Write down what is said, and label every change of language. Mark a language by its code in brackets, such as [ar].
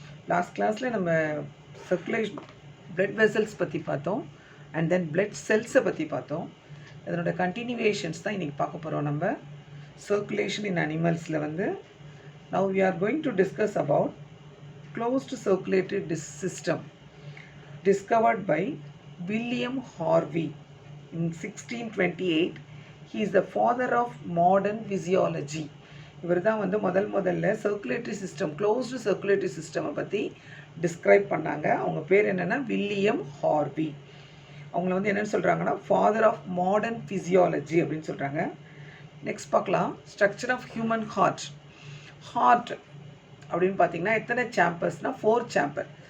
[en] Last classல நம்ம circulation blood vessels [ta] பற்றி பார்த்தோம் [en] and then blood cells பற்றி பார்த்தோம். [ta] அதனோட continuations தான் இன்னைக்கு பார்க்க போகிறோம். [en] நம்ம circulation in animalsல வந்து now we are going to discuss about closed circulatory system discovered by William Harvey in 1628. He is the father of modern physiology. [ta] இவர் தான் வந்து முதல்ல சர்க்குலேட்டரி சிஸ்டம் க்ளோஸ்டு சர்க்குலேட்டரி சிஸ்டமை பற்றி டிஸ்கிரைப் பண்ணாங்க. அவங்க பேர் என்னென்னா வில்லியம் ஹார்வி. அவங்கள வந்து என்னென்னு சொல்கிறாங்கன்னா [en] father of modern physiology [ta] அப்படின்னு சொல்கிறாங்க. நெக்ஸ்ட் பார்க்கலாம், [en] Structure of human heart. [ta] Heart அப்படின்னு பார்த்தீங்கன்னா எத்தனை சாம்பர்ஸ்னால் 4 சாம்பர்.